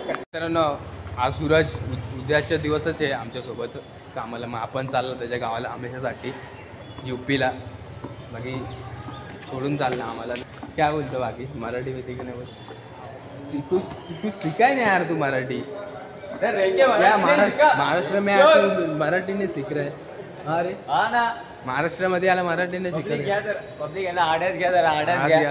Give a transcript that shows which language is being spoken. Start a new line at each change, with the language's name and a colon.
Marathi: मित्रांनो, आज सूरज उद्याच्या दिवसच आहे आमच्यासोबत कामाला. मग आपण चाललो त्याच्या गावाला हमेशासाठी UPला. बाकी सोडून चाललं आम्हाला. काय बोलतो बाकी? मराठी माहिती की नाही बोलतो? तू शिकाय नाही यार तू मराठी.
Hindi: महाराष्ट्र में मराठी नहीं सीख रहे. अरे
Marathi: हा ना, महाराष्ट्रामध्ये आला मराठी नाही शिकत. पब्लिक याला आड्यात घ्या जरा, आड्यात घ्या